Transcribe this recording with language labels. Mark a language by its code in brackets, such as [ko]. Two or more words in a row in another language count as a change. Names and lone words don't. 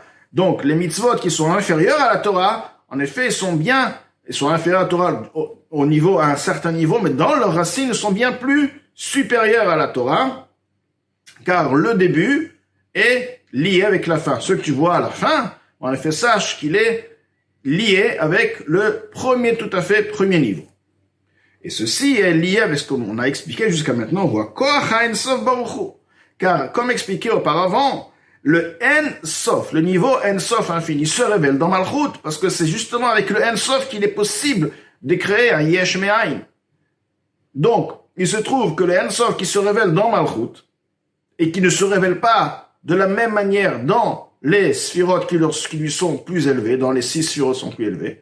[fr] Donc les mitzvot qui sont inférieurs à la Torah, en effet, ils sont inférieurs à la Torah à un certain niveau, mais dans leurs racines, ils sont bien plus supérieurs à la Torah, car le début est lié avec la fin. Ce que tu vois à la fin, en effet, sache qu'il est lié avec le tout à fait premier niveau. Et ceci est lié avec ce qu'on a expliqué jusqu'à maintenant, on voit [he] כח האין סוף ברוך הוא. [fr] Car, comme expliqué auparavant, le En-Sof, le niveau En-Sof infini, se révèle dans Malchut, parce que c'est justement avec le En-Sof qu'il est possible de créer un [he] יש מאין. [fr] Donc, il se trouve que le En-Sof qui se révèle dans Malchut, et qui ne se révèle pas de la même manière dans les sphirotes qui lui sont plus élevés, dans les 6 sphirotes sont plus élevés.